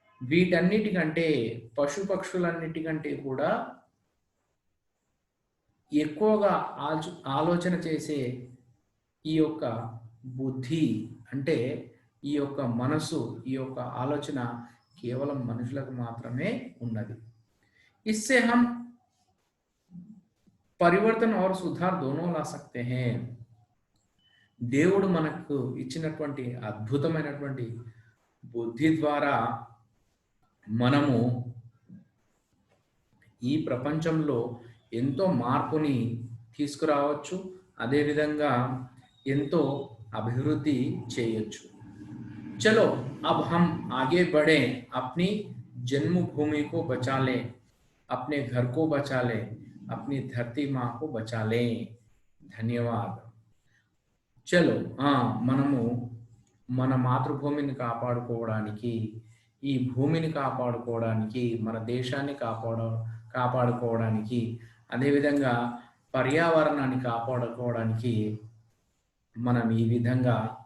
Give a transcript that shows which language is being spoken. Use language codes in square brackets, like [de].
[te] వీటన్నిటికంటే, పశుపక్షులన్నిటికంటే కూడా ఎక్కువగా ఆలోచన చేసే ఈ యొక్క బుద్ధి, అంటే ఈ యొక్క మనసు, ఈ యొక్క ఆలోచన కేవలం మనుషులకు మాత్రమే ఉన్నది. [hi] इससे हम పరివర్తన और सुधार दोनों ला सकते हैं. [te] దేవుడు మనకు ఇచ్చినటువంటి అద్భుతమైనటువంటి బుద్ధి ద్వారా మనము ఈ ప్రపంచంలో ఎంతో మార్పుని తీసుకురావచ్చు. అదేవిధంగా ఎంతో అభివృద్ధి చేయొచ్చు. [hi] चलो अब हम आगे बढ़े, अपनी जन्मभूमि को बचा लें, अपने घर को बचा लें, अपनी धरती माँ को बचा लें. ధన్యవాద్. [te] చలో మనము మన మాతృభూమిని కాపాడుకోవడానికి, ఈ భూమిని కాపాడుకోవడానికి, మన దేశాన్ని కాపాడుకోవడానికి, అదేవిధంగా పర్యావరణాన్ని కాపాడుకోవడానికి మనం ఈ విధంగా